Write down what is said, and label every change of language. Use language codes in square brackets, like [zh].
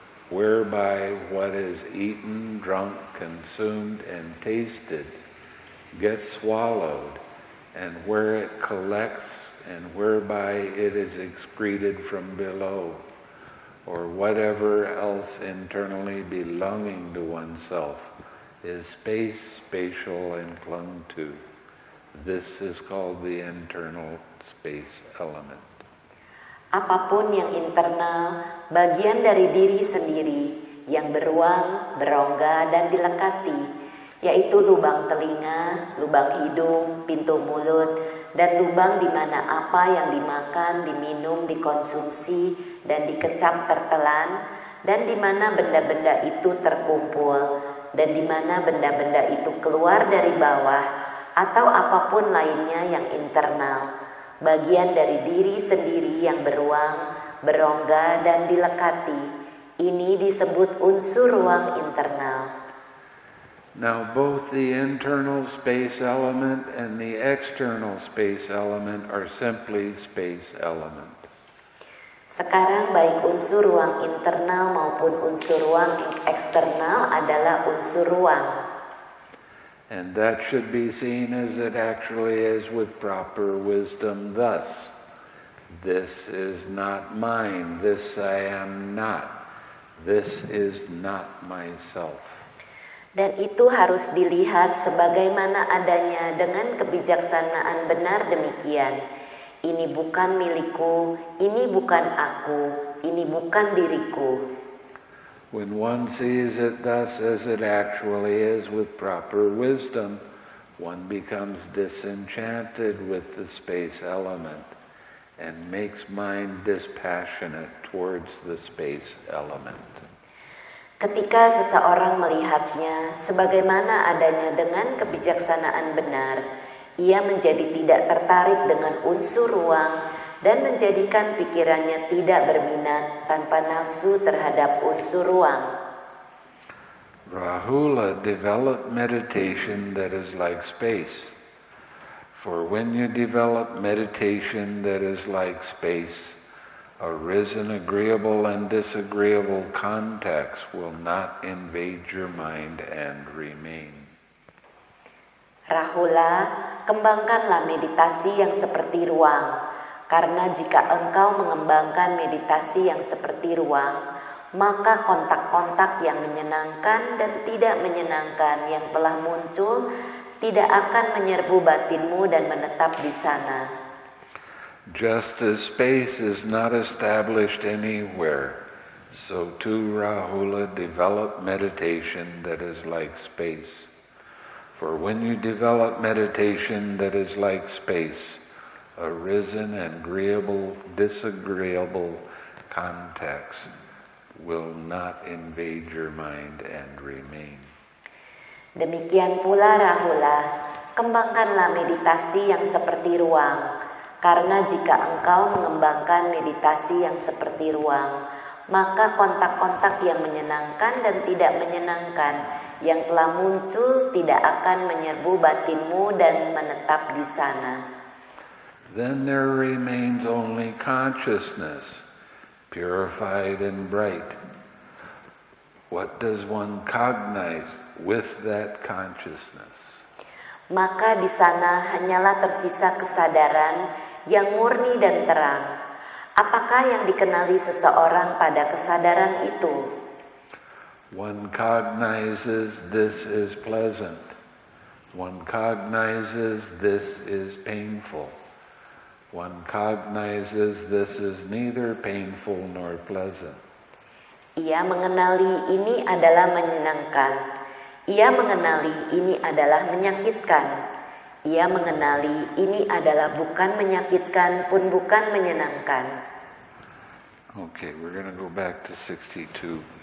[en] whereby what is eaten, drunk, consumed, and tasted gets swallowed, and where it collects, and whereby it is excreted from below, or whatever else internally belonging to oneself is space, spatial, and clung to. This is called the internal space element. [id] Apapun yang internal, bagian dari diri sendiri, yang beruang, berongga, dan dilekati, yaitu lubang telinga, lubang hidung, pintu mulut, dan lubang di mana apa yang dimakan, diminum, dikonsumsi, dan dikecap tertelan, dan di mana benda-benda itu terkumpul, dan di mana benda-benda itu keluar dari bawah, atau apapun lainnya yang internal. Bagian dari diri sendiri yang beruang, berongga, dan dilekati. Ini disebut unsur ruang internal. [en] Now both the internal space element and the external space element are simply space element. [id] Sekarang baik unsur ruang internal maupun unsur ruang eksternal adalah unsur ruang. [en] And that should be seen as it actually is with proper wisdom thus. This is not mine, this I am not, this is not myself. [id] Dan itu harus dilihat sebagaimana adanya dengan kebijaksanaan benar demikian. Ini bukan milikku, ini bukan aku, ini bukan diriku. [en] When one sees it thus as it actually is with proper wisdom, one becomes disenchanted with the space element and makes mind dispassionate towards the space element. [id] Ketika seseorang melihatnya sebagaimana adanya dengan kebijaksanaan benar, ia menjadi tidak tertarik dengan unsur ruang dan menjadikan pikirannya tidak berminat tanpa nafsu terhadap unsur ruang. [en] Rahula developed meditation that is like space. For when you develop meditation that is like space, arisen agreeable and disagreeable contacts will not invade your mind and remain. [id] Rahula, kembangkanlah meditasi yang seperti ruang. Karena jika engkau mengembangkan meditasi yang seperti ruang, maka kontak-kontak yang menyenangkan dan tidak menyenangkan yang telah muncul tidak akan menyerbu batinmu dan menetap di sana. [en] Just as space is not established anywhere, so too Rahula develop meditation that is like space. For when you develop meditation that is like space, arisen and agreeable, disagreeable contacts will not invade your mind and remain. [id] Demikian pula Rahula, kembangkanlah meditasi yang seperti ruang, karena jika engkau mengembangkan meditasi yang seperti ruang, maka kontak-kontak yang menyenangkan dan tidak menyenangkan yang telah muncul tidak akan menyerbu batinmu dan menetap di sana. [en] Then there remains only consciousness, purified and bright. What does one cognize with that consciousness? [id] Maka di sana hanyalah tersisa kesadaran yang murni dan terang. Apakah yang dikenali seseorang pada kesadaran itu? [en] One cognizes this is pleasant. One cognizes this is painful. One cognizes this is neither painful nor pleasant. [id] Ia mengenali ini adalah menyenangkan. Ia mengenali ini adalah menyakitkan. Ia mengenali ini adalah bukan menyakitkan pun bukan menyenangkan. [en] Okay, we're going to go back to 62:19.